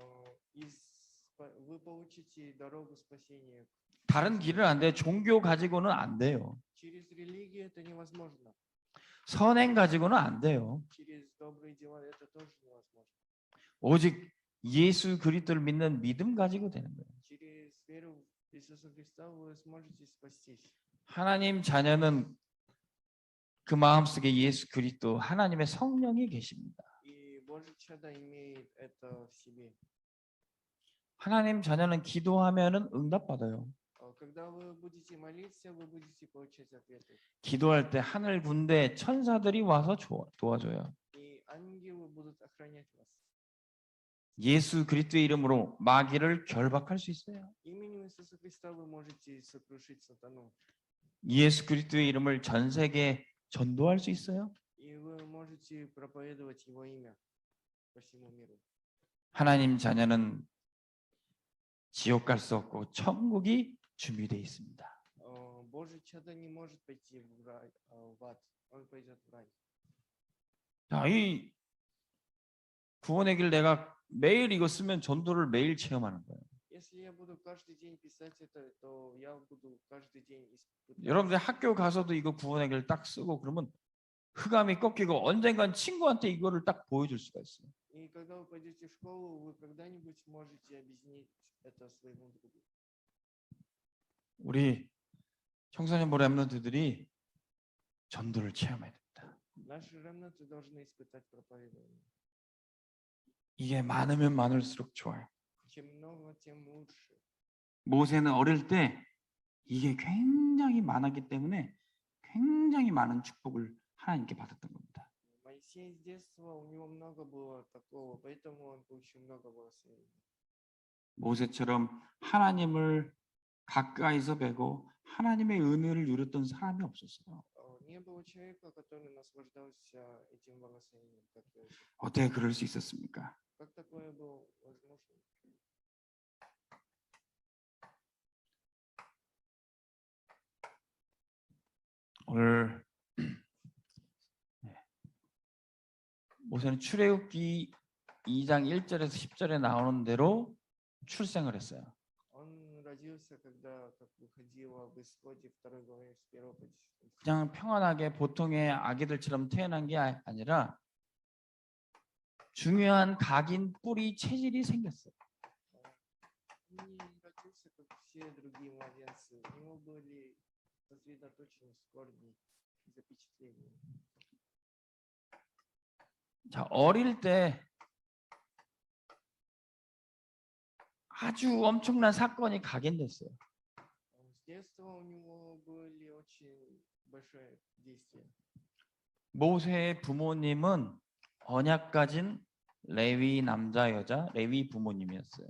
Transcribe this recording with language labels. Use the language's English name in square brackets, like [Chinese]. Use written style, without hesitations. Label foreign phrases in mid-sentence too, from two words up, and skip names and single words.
[Russian] Вы получите дорогу спасения. [Korean] 다른 길은 안 돼요. 종교 가지고는 안 돼요. [Russian] Через религию это невозможно. [Korean] 선행 가지고는 안 돼요. [Russian] Через добрые дела это тоже невозможно. [Korean] 오직 예수 그리스도를 믿는 믿음 가지고 되는 거예요. [Russian] Через веру в Иисуса Христа вы сможете спастись. [Korean] 하나님 자녀는 그 마음속에 예수 그리스도 하나님의 성령이 계십니다. [Russian] И Божье чадо имеет это в себе. [Korean] 하나님 자녀는 기도하면은 응답받아요. [Russian] Когда вы будете молиться, вы будете получать ответы. [Korean] 기도할 때 하늘 군대 천사들이 와서 도와줘요. [Russian] И ангелы будут охранять вас. [Korean] 예수 그리스도의 이름으로 마귀를 결박할 수 있어요. [Russian] Именем Иисуса Христа вы можете сокрушить сатану. [Korean] 예수 그리스도의 이름을 전 세계에 전도할 수 있어요. [Russian] И вы можете проповедовать Его имя по всему миру. [Korean] 하나님 자녀는 지옥 갈 수 없고 천국이 준비되어 있습니다. [Russian] Божье чадо не может пойти в ад, он пойдет в рай. [Korean] 자, 이 구원의 길 내가 매일 이거 쓰면 전도를 매일 체험하는 거예요. [Russian] Если я буду каждый день писать это, то я буду каждый день испытывать. [Korean] 여러분들 학교 가서도 이거 구원의 길 딱 쓰고 그러면 흑암이 꺾이고 언젠간 친구한테 이거를 딱 보여줄 수가 있어요. [Russian] И когда вы пойдете в школу, вы когда-нибудь сможете объяснить это своему другу. [Korean] 우리 청소년부 렘넌트들이 전도를 체험해야 됩니다. [Russian] Наши ремнанты должны испытать проповедование. [Korean] 이게 많으면 많을수록 좋아요. [Russian] Чем много, тем лучше. [Korean] 모세는 어릴 때 이게 굉장히 많았기 때문에 굉장히 많은 축복을 하나님께 받았던 겁니다. [Russian] Моисей с детства, у него много было такого, поэтому он получил много благословений. [Korean] 모세처럼 하나님을 가까이서 뵈고 하나님의 은혜를 누렸던 사람이 없었어요. [Russian] Не было человека, который наслаждался этим благословением, как Иосиф. [Korean] 어떻게 그럴 수 있었습니까? [Russian] Как такое было возможно? [Korean] 오늘 모세는 출애굽기 2장 1절에서 10절에 나오는 대로 출생을 했어요. [Russian] Он родился, когда, как выходило в Исходе 2 главе с 1 по 10. [Korean] 그냥 평안하게 보통의 아기들처럼 태어난 게 아니라 중요한 각인 뿌리 체질이 생겼어요. [Russian] Он не родился, как все другие младенцы. У него были сосредоточены корни запечатления. [Korean] 자, 어릴 때 아주 엄청난 사건이 각인됐어요. [Russian] С детства у него были очень большое действие. [Korean] 모세의 부모님은 언약 가진 레위 남자 여자 레위 부모님이었어요.